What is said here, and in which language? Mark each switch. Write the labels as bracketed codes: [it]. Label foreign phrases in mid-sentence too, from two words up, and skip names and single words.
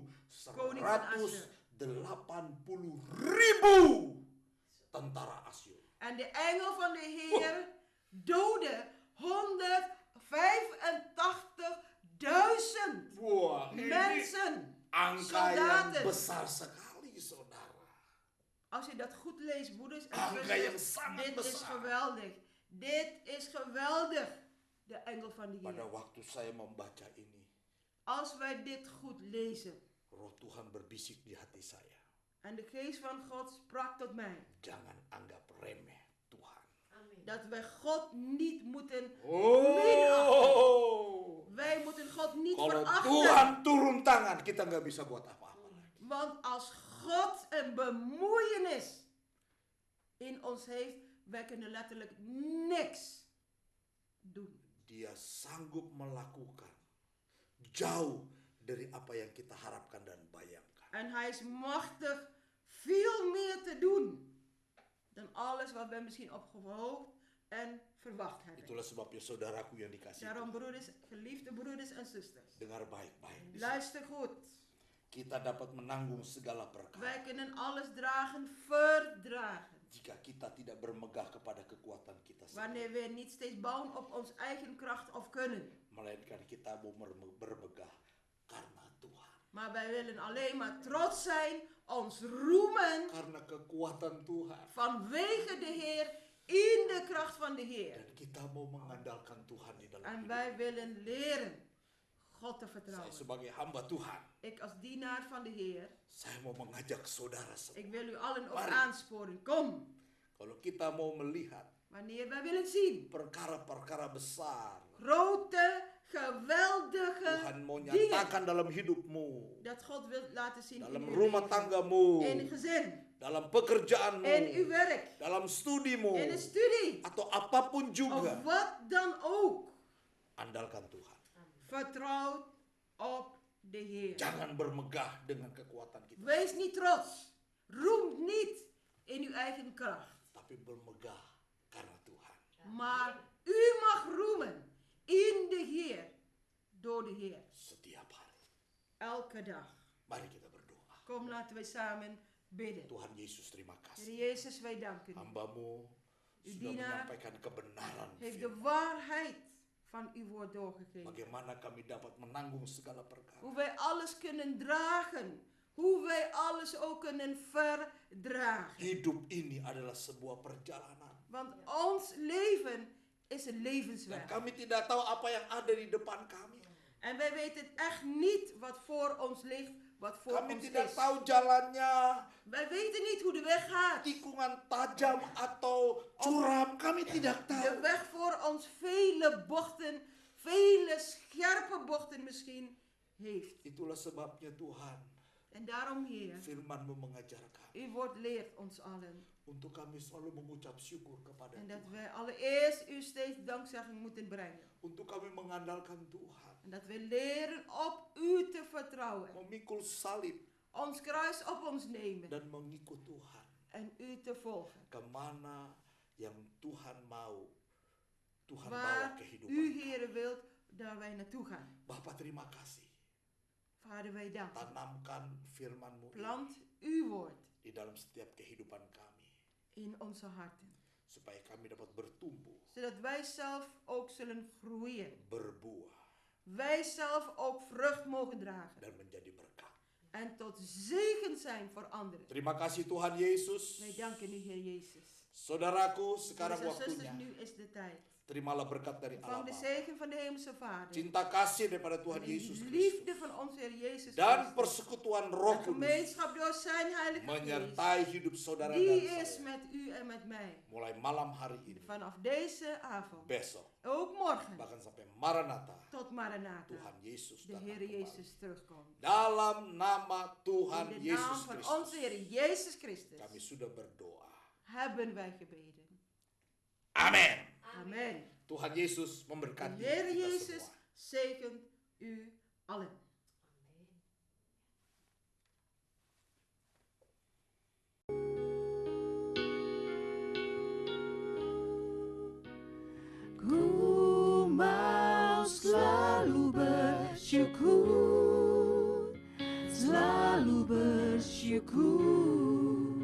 [nl] Koning van Asyur. [id] 180.000 tentara Asyur. [nl] En de engel van de Heer doodde 185.000 [id] Wah, ini [nl] mensen. [id] angka yang [nl] soldaten. [id] besar sekali, saudara. [nl] Als je dat goed leest, broeders en [id] Angka yang [nl] zusters, [id] sangat [nl] dit is [id] besar. [nl] geweldig. Dit is geweldig. De engel van de [id] Pada [nl] Heer. [id] waktu saya membaca ini, [nl] Als wij dit goed lezen [id] Roh Tuhan berbisik di hati saya. [nl] en de geest van God sprak tot mij, [id] Jangan anggap remeh Tuhan. [nl] dat wij God niet moeten [id] Oh, [nl] Wij moeten God niet [id] kalau [nl] verachten. [id] Tuhan turun tangan, kita nggak bisa buat apa-apa lagi. [nl] Want als God een bemoeienis in ons heeft, wij kunnen letterlijk niks doen. [id] Dia sanggup melakukan jauh dari apa yang kita harapkan dan bayangkan. [nl] En hij is machtig veel meer te doen dan alles wat wij misschien opgehoopt en verwacht hebben. [id] Itulah sebabnya saudaraku yang dikasihi. [nl] Daarom broeders, geliefde broeders en zusters, [id] Dengar baik-baik. di sini. [nl] luister goed. [id] Kita dapat menanggung segala perkara [nl] Wij kunnen alles dragen, verdragen. [id] jika kita tidak bermegah kepada kekuatan kita sendiri, [nl] Wanneer we niet steeds bouwen op ons eigen kracht of kunnen. [id] melainkan kita mau bermegah karena Tuhan, [nl] Maar wij willen alleen maar trots zijn, ons roemen [id] karena kekuatan Tuhan, [nl] vanwege de Heer, in de kracht van de Heer. [id] dan kita mau mengandalkan Tuhan di dalam [nl] En [id] hidup. [nl] wij willen leren God te [id] Saya [nl] vertrouwen. [id] sebagai hamba Tuhan, [nl] Ik als dienaar van de Heer, [id] saya mau mengajak saudara semua. [nl] ik wil u allen ook [id] Mari. [nl] aansporen. Kom, [id] Kalau kita mau melihat [nl] wanneer wij willen zien [id] perkara-perkara besar, [nl] grote, geweldige [id] Tuhan mau [nl] dingen [id] nyatakan dalam hidupmu, [nl] dat God wil laten zien [id] dalam [nl] in uw [id] rumah [nl] leven, [id] tanggamu, [nl] in uw gezin, [id] dalam pekerjaanmu, [nl] in uw werk, [id] dalam studimu, [nl] in de studie, [id] atau apapun juga, [nl] of wat dan ook. [id] andalkan Tuhan. [nl] Vertrouw op de Heer. [id] Jangan bermegah dengan kekuatan kita, [nl] Wees niet trots. Roem niet in uw eigen kracht. [id] tapi bermegah karena Tuhan. [nl] Maar u mag roemen in de Heer. Door de Heer. [id] Setiap hari. [nl] Elke dag. [id] Mari kita berdoa. [nl] Kom, laten we samen bidden. [id] Tuhan Yesus, terima [nl] Heer [id] kasih. [nl] Jezus, wij danken u. [id] Hambamu [nl] Uw [id] sudah [nl] dienaar [id] menyampaikan kebenaran [nl] heeft de [id] firman. [nl] waarheid van uw woord doorgegeven. [id] Bagaimana kami dapat menanggung segala perkara. [nl] Hoe wij alles kunnen dragen. Hoe wij alles ook kunnen verdragen. [id] Hidup ini adalah sebuah perjalanan. [nl] Want ons leven is een [id] Dan [nl] levensweg. [id] kami tidak tahu apa yang ada di depan kami. [nl] En wij weten echt niet wat voor ons ligt, wat voor [id] Kami [nl] ons [id] tidak [nl] is. [id] tahu jalannya, [nl] Wij weten niet hoe de weg gaat. [id] tikungan tajam atau curam. Kami tidak [nl] De [id] tahu. [nl] weg voor ons vele bochten, vele scherpe bochten misschien heeft. [id] Itulah sebabnya Tuhan, [nl] En daarom, Heer, [id] firman-Mu mengajarkan [nl] uw woord leert ons allen. [id] untuk kami selalu mengucap syukur kepada [nl] En dat [id] Tuhan. [nl] wij allereerst u steeds dankzegging moeten brengen. [id] Untuk kami mengandalkan Tuhan. [nl] En dat we leren op u te vertrouwen. [id] Memikul salib [nl] Ons kruis op ons nemen. [id] dan mengikut Tuhan. [nl] En u te volgen. [id] Kemana yang Tuhan mau, Tuhan bawa [nl] Waar [id] kehidupan. [nl] u, Heer, wilt, daar wij naartoe gaan. [id] Bapa, terima kasih. [nl] Vader, wij danken. [id] Tanamkan firman-Mu [nl] Plant uw woord [id] di dalam setiap kehidupan kami. [nl] in onze harten. [id] supaya kami dapat bertumbuh, [nl] Zodat wij zelf ook zullen groeien. [id] berbuah, [nl] Wij zelf ook vrucht mogen dragen. [id] dan menjadi berkat. [nl] En tot zegen zijn voor anderen. [id] Terima kasih Tuhan Yesus. [nl] Wij danken u, Heer Jezus. [id] Saudaraku, sekarang [nl] Broeders en zusters, [id] waktunya. [nl] nu is de tijd. [id] Terimalah berkat dari Allah [nl] Vang de [id] Bapa. [nl] zegen van de Hemelse Vader. [id] Cinta kasih daripada Tuhan [nl] En [id] Yesus [nl] de [id] Kristus. [nl] liefde van onze Heer Jezus [id] Dan [nl] Christus. [id] persekutuan Roh [nl] En [id] Kudus [nl] gemeenschap door zijn Heilige Geest. [id] menyertai hidup saudara [nl] Die [id] dan [nl] is [id] saya. [nl] met u en met mij. [id] Mulai malam hari ini, [nl] Vanaf deze avond. [id] besok, [nl] Ook morgen. [id] bahkan sampai Maranatha, [nl] Tot Maranatha. [id] Tuhan Yesus [nl] De [id] datang [nl] Heer [id] kembali. [nl] Jezus terugkomt. [id] Dalam nama Tuhan [nl] In de naam [id] Yesus [nl] van [id] Kristus, [nl] onze Heer Jezus Christus. [id] kami sudah berdoa. [nl] Hebben wij gebeden. [id] Amin. [nl] Amen. [id] Tuhan Yesus [nl] De [id] memberkati [nl] Heer [id] kita [nl] Jezus [id] semua. [nl] zegent u allen. [id] Ku mau selalu bersyukur, selalu bersyukur.